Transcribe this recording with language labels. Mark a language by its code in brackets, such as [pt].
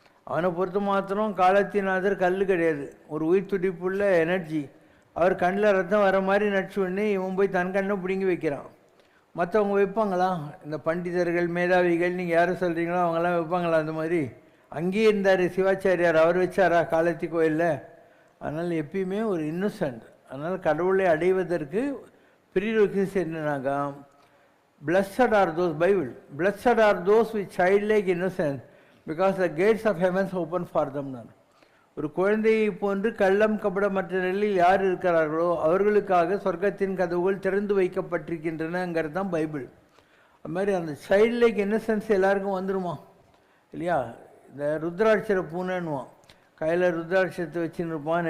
[ta] அவனை பொறுத்த மாத்திரம் காலத்தினாதர் கல் கிடையாது, ஒரு உயிர் துடிப்புள்ள எனர்ஜி. அவர் கண்ணில் ரத்தம் வர மாதிரி நடிச்சு உடனே இவன் போய் தன் கண்ணை பிடுங்கி வைக்கிறான். மற்றவங்க வைப்பாங்களா? இந்த பண்டிதர்கள் மேதாவிகள் நீங்கள் யாரும் சொல்கிறீங்களோ அவங்களாம் வைப்பாங்களா? அந்த மாதிரி அங்கேயே இருந்தார் சிவாச்சாரியார், அவர் வச்சாரா காலத்தி கோயிலில்? அதனால் எப்பயுமே ஒரு இன்னோசன்ட். அதனால் கடவுளை அடைவதற்கு ப்ரீரெக்விசிட்ஸ் என்னன்னாக்கா, [en] blessed are those, Bible, blessed are those with childlike innocence because the gates of heavens open for them. [ta] நான் ஒரு குழந்தையை போன்று கள்ளம் கபடமற்ற நிலையில் யார் இருக்கிறார்களோ அவர்களுக்காக சொர்க்கத்தின் கதவுகள் திறந்து வைக்கப்பட்டிருக்கின்றனங்கிறது தான் பைபிள். அது மாதிரி அந்த சைல்ட்லைக் இன்னசென்ஸ் எல்லாருக்கும் வந்துடுமா இல்லையா? இந்த ருத்ராட்சர பூனைன்னுவான், கையில் ருத்ராட்சத்தை வச்சுன்னு இருப்பான்.